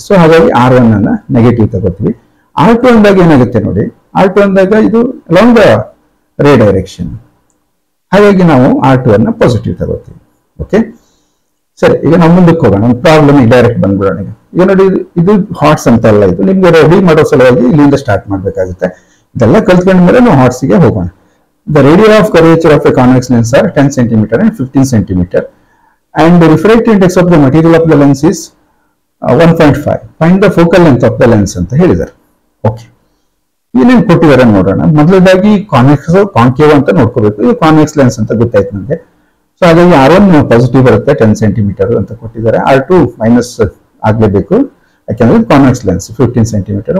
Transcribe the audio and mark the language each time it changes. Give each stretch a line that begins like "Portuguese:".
Kannada: So ಹಾಗಾಗಿ R1 ಅನ್ನ negative ತಗೋತೀವಿ. R2 ಅಂದಾಗ ಏನಾಗುತ್ತೆ ನೋಡಿ, R2 ಅಂದಾಗ ಇದು
English: Along the ray direction.
Kannada: ಹಾಗಾಗಿ ನಾವು R2 ಅನ್ನ ಪಾಸಿಟಿವ್ ತಗೋತೀವಿ. ಓಕೆ, ಸರಿ. ಈಗ ನಾವು ಮುಂದಕ್ಕೆ ಹೋಗೋಣ, ಒಂದು ಪ್ರಾಬ್ಲಮ್ ಡೈರೆಕ್ಟ್ ಬಂದ್ಬಿಡೋಣ. ಈಗ ನೋಡಿ, ಇದು ಹಾರ್ಟ್ಸ್ ಅಂತ ಅಲ್ಲ, ಇದು ನಿಮ್ಗೆ ರೆಡಿ ಮಾಡೋ ಸಲುವಾಗಿ ಇಲ್ಲಿಂದ ಸ್ಟಾರ್ಟ್ ಮಾಡ್ಬೇಕಾಗುತ್ತೆ. ಇದೆಲ್ಲ ಕಲ್ತ್ಕೊಂಡ ಮೇಲೆ ನಾವು ಹಾರ್ಟ್ಸ್ಗೆ ಹೋಗೋಣ.
English: The radius of curvature of a convex lens are 10 cm and 15 cm, and the refractive index of the material of the lens is 1.5 find the focal length of the lens
Kannada: ಅಂತ ಹೇಳಿದ್ದಾರೆ.
English: okay,
Kannada: ಏನೇನು ಕೊಟ್ಟಿದ್ದಾರೆ ನೋಡೋಣ. ಮೊದಲದಾಗಿ convex concave ಅಂತ ನೋಡ್ಕೋಬೇಕು. ಇದು convex lens ಅಂತ ಗೊತ್ತಾಯ್ತು ನಮಗೆ. ಸೊ ಹಾಗಾಗಿ R1 ಪಾಸಿಟಿವ್ ಬರುತ್ತೆ 10 ಸೆಂಟಿಮೀಟರ್ ಅಂತ ಕೊಟ್ಟಿದ್ದಾರೆ. R2 ಮೈನಸ್ ಆಗಲೇಬೇಕು, ಯಾಕೆಂದ್ರೆ ಕಾನ್ವೆಕ್ಸ್ ಲೆನ್ಸ್ 15 ಸೆಂಟಿಮೀಟರ್.